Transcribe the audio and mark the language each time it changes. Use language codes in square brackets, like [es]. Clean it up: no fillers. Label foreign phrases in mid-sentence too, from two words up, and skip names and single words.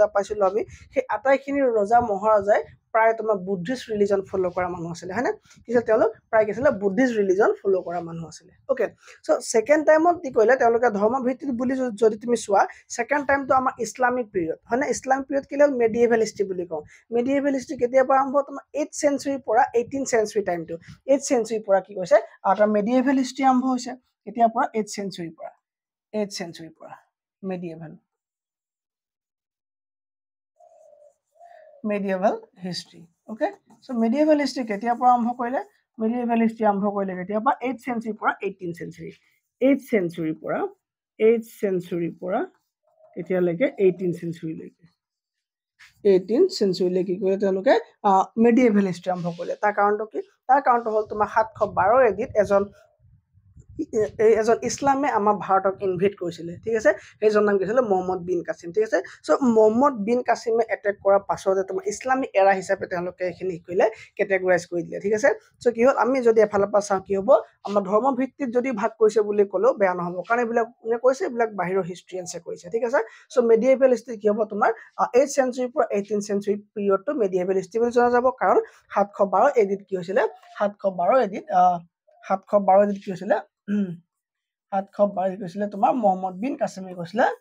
[as] পাইছিলোঁ আমি সেই আটাইখিনি ৰজা মহাৰজাই প্ৰায় তোমাৰ [en] Buddhist religion [as] ফ'ল' কৰা মানুহ আছিলে হয়নে কিন্তু তেওঁলোক প্ৰায় কি আছিলে [en] Buddhist religion [as] ফ'ল' কৰা মানুহ আছিলে [en] okay so second time [as] কি কৰিলে তেওঁলোকে ধৰ্ম ভিত্তিত বুলি যদি তুমি চোৱা [en] second time [as] আমাৰ [en] Islamic period [as] হয়নে [en] Islamic period [as] কি হ'ল [en] medieval history [as] বুলি কওঁ [en] medieval history [as] কেতিয়াৰ পৰা আৰম্ভ তোমাৰ 8th চেঞ্চুৰীৰ পৰা 18th [en] century time [as] 8th চেঞ্চুৰীৰ পৰা কি কৈছে তাৰ [en] medieval history [as] আৰম্ভ হৈছে কেতিয়াৰ পৰা 8th চেঞ্চুৰীৰ পৰা medieval [en] history okay so medieval history [as] কেতিয়া পৰা আৰম্ভ কৰিলে [en] medieval history [as] আৰম্ভ কৰিলে কেতিয়া পৰা 8th century পৰা 18th century 8th century পৰা কেতিয়ালৈকে 18th century লৈকে 18th century লৈকে কি কৰিলে তেওঁলোকে [en] medieval history [as] আৰম্ভ কৰিলে তাৰ কাৰণটো কি তাৰ কাৰণটো হ'ল তোমাৰ 712 এডিত এজন ইছলামে আমাৰ ভাৰতক ইনভেট কৰিছিলে ঠিক আছে সেইজন নাম কি আছিলে মহম্মদ বিন কাছিম ঠিক আছে চ' মহম্মদ বিন কাছিমে এটেক কৰাৰ পাছতে তোমাৰ [en] Islamic era [as] হিচাপে তেওঁলোকে এইখিনি কৰিলে কেটেগৰাইজ কৰি দিলে ঠিক আছে চ' কি হ'ল আমি যদি এফালৰ পৰা চাওঁ কি হ'ব আমাৰ ধৰ্ম ভিত্তিত যদি ভাগ কৰিছে বুলি ক'লেও বেয়া নহ'ব কাৰণ এইবিলাক কোনে কৈছে এইবিলাক বাহিৰৰ হিষ্ট্ৰিয়ানছে কৈছে ঠিক আছে চ' [en] medieval history [as] কি হ'ব তোমাৰ 8th চেঞ্চুৰীৰ পৰা 18th [en] century period medieval history [as] বুলি জনা যাব কাৰণ 712 এডিত কি হৈছিলে 712 এডিত কি হৈছিলে 712 কৈছিলে তোমাৰ মহম্মদ বিন কাছিমে কৈছিলে